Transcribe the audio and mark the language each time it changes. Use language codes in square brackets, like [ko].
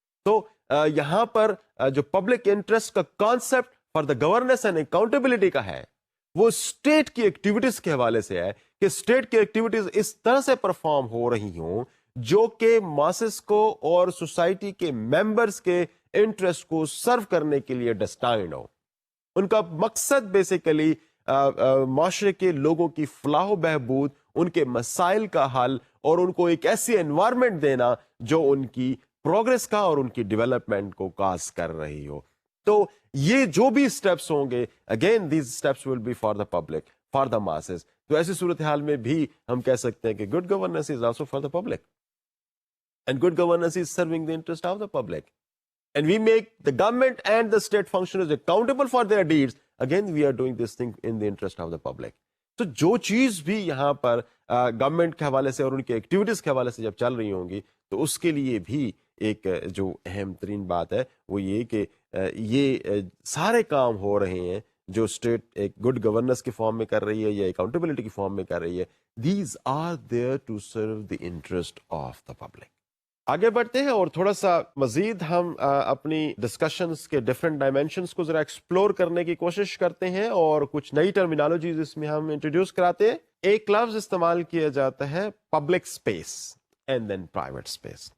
[ur] تو یہاں پر جو پبلک انٹرسٹ کا concept for the governance and accountability کا ہے وہ اسٹیٹ کی ایکٹیویٹیز کے حوالے سے ہے کہ اسٹیٹ کی ایکٹیویٹیز اس طرح سے پرفارم ہو رہی ہوں جو کہ ماسز کو اور سوسائٹی کے ممبرز کے انٹرسٹ کو سرو کرنے کے لیے ڈسٹائنڈ ہو. ان کا مقصد بیسیکلی معاشرے کے لوگوں کی فلاح و بہبود، ان کے مسائل کا حل اور ان کو ایک ایسی انوائرمنٹ دینا جو ان کی پروگرس کا اور ان کی ڈیولپمنٹ کو کاز کر رہی ہو. تو یہ جو بھی اسٹیپس ہوں گے، [en] Again these steps will be for the public, for the masses. [ur] تو ایسی صورتحال میں بھی ہم کہہ سکتے ہیں کہ [en] Good governance is also for the public and good governance is serving the interest of the public. And we make the government and the state functionaries accountable for their deeds. Again, we are doing this thing in the interest of the public. [ur] تو جو چیز بھی یہاں پر government کے حوالے سے اور ان کی ایکٹیویٹیز کے حوالے سے جب چل رہی ہوں گی تو اس کے لیے بھی ایک جو اہم ترین بات ہے وہ یہ کہ یہ سارے کام ہو رہے ہیں جو اسٹیٹ ایک گڈ گورننس کی فارم میں کر رہی ہے یا اکاؤنٹیبلٹی کی فارم میں کر رہی ہے. [en] These are there to serve the interest of the public. [ur] آگے بڑھتے ہیں اور تھوڑا سا مزید ہم اپنی ڈسکشنز کے ڈفرینٹ ڈائمینشنز کو ذرا ایکسپلور کرنے کی کوشش کرتے ہیں اور کچھ نئی ٹرمینالوجیز اس میں ہم انٹروڈیوس کراتے ہیں. ایک لفظ استعمال کیا جاتا ہے public space and then private space.